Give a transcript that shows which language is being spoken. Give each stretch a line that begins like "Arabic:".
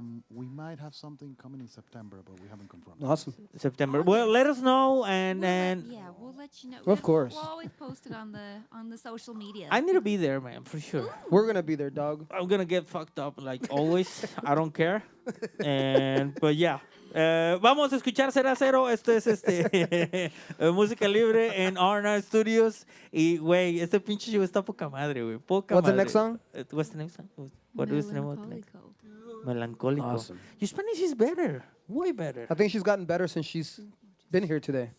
English: We might have something coming in September, but we haven't confirmed. Awesome. September. Well, let us know and We'll let you know. Of course. We'll always post it on the social media. I need to be there, man, for sure. We're going to be there, dog. I'm gonna get fucked up like always. I don't care. But yeah.
Spanish: Vamos a escuchar
English: Será Cero.
Spanish: Esto es música libre en R&R Studios. Y güey, este pinche show está poca madre, güey. Poca
English: What's the
Spanish: madre.
English: next song? What's the next song? What is the name of the next?
Spanish: Melancolico. Melancólico.
English: Awesome. Your Spanish is better. Way better. I think she's gotten better since she's been here today.